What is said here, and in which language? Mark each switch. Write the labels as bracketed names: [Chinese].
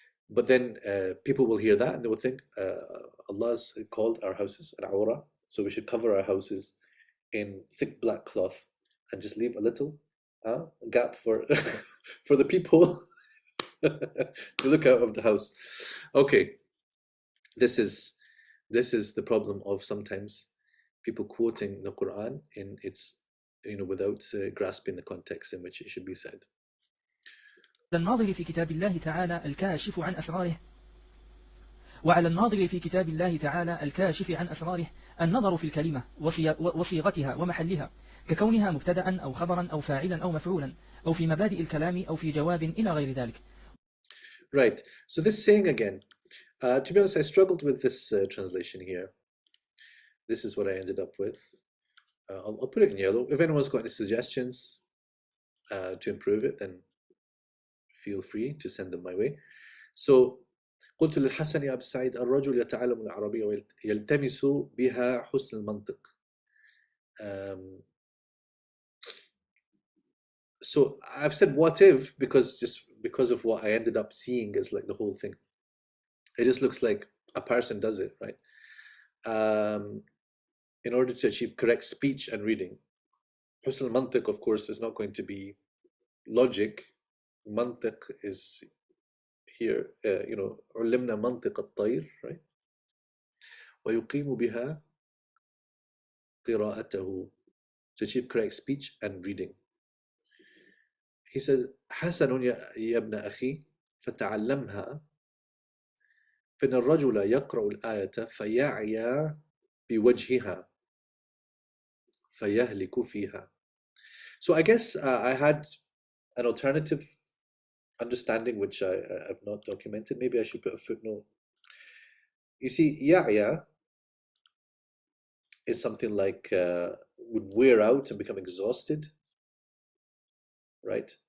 [English] But then people will hear that and they will think Allah's called our houses al-awra, so we should cover our houses in thick black cloth and just leave a little gap for for the people to look out of the house. Okay, this is the problem of sometimes people quoting the Quran in its without grasping the context in which it should be said. [Arabic] الناظر في كتاب الله تعالى الكاشف عن أسراره وعلى الناظر في كتاب الله تعالى الكاشف عن أسراره النظر في الكلمة وصيغتها ومحلها ككونها مبتدأ أو خبرا أو فاعلا أو مفعولا أو في مبادئ الكلام أو في جواب إلى غير ذلك. [English] Right. So this saying again, to be honest, I struggled with this translation here. This is what I ended up with. I'll put it in yellow. If anyone's got any suggestions to improve it, then feel free to send them my way. [Arabic] So قلت للحسن يا أبا سعيد الرجل يتعلم العربية ويلتمس بها حسن المنطق. [English] So I've said what if because of what I ended up seeing as like the whole thing. It just looks like a person does it, right? In order to achieve correct speech and reading. Husn al-mantiq, of course, is not going to be logic. Mantiq is here, [Arabic] علمنا منطق الطير, [English] right? [Arabic] ويقيم بها قراءته, [English] to achieve correct speech and reading. He says, [Arabic] حسن يا ابن أخي فتعلمها فإن الرجل يقرأ الآية فيعيا بوجهها فيهلك فيها. [English] So I guess I had an alternative understanding which I have not documented. Maybe I should put a footnote. You see, يعيا is something like would wear out and become exhausted, right?